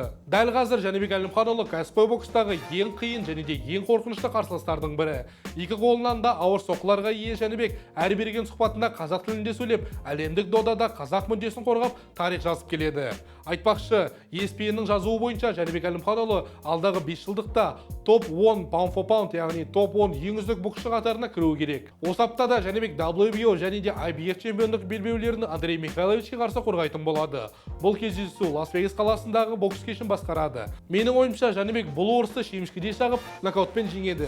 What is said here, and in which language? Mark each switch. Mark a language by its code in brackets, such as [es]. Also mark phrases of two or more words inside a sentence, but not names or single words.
[kk] Дәл қазір Жәнібек Әлімханұлы кәсіпқой бокстағы ең қиын және де ең қорқынышты қарсыластардың бірі. Екі қолынан да ауыр соққыларға ие Жәнібек әр берген сұхбатында қазақ тілінде сөйлеп, әлемдік додада қазақ мүддесін қорғап, тарих жазып келеді. Айтпақшы, ESPN-нің жазуы бойынша Жәнібек Әлімханұлы алдағы 5 жылдықта топ 10 [en] pound for pound, [kk] яғни топ 10 ең үздік боксшы қатарына кіруі керек. Осы аптада Жәнібек WBO және де IBF чемпиондық белбеулерін Андрей Михайловичке қарсы қорғайтын болады. Бұл кездесу Лас-Вегас қаласындағы бокс кешін басқарады. Менің ойымша Жәнібек бұл орысты шемішкедей шағып, нокаутпен жеңеді.